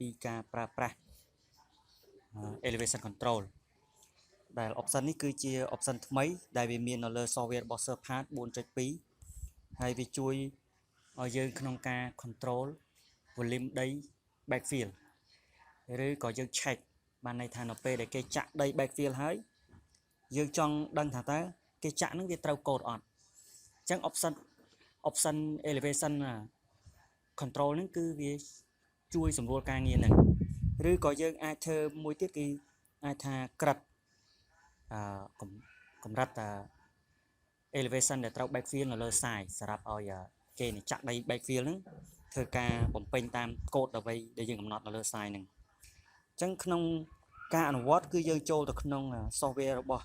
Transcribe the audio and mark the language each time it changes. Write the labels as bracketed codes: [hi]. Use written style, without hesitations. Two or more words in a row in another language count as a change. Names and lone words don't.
[km] ពីការប្រើប្រាស់ [en] elevation control [km] ដែល option នេះគឺជា option ថ្មីដែលវាមាននៅលើ software របស់ SurpAD 4.2 ហើយវាជួយឲ្យយើងក្នុងការ [en] control volume [km] ដី backfill ឬក៏យើង check បានន័យថានៅពេលដែលគេចាក់ដី backfill ហើយយើងចង់ដឹងថាតើគេចាក់នឹងវាត្រូវកូដអត់អញ្ចឹង [en] option elevation control [km] ហ្នឹងគឺវាជួយសម្រួលការងារហ្នឹងឬក៏យើងអាចធ្វើមួយទៀតគឺអាចថាក្រិត កម្រិតelevation ដែលត្រូវ backfill នៅលើ side សម្រាប់ឲ្យគេចាក់ដី backfill ហ្នឹងធ្វើការបំពេញតាមកូដអ្វីដែលយើងកំណត់នៅលើ side ហ្នឹងអញ្ចឹងក្នុងការអនុវត្តគឺយើងចូលទៅក្នុង software របស់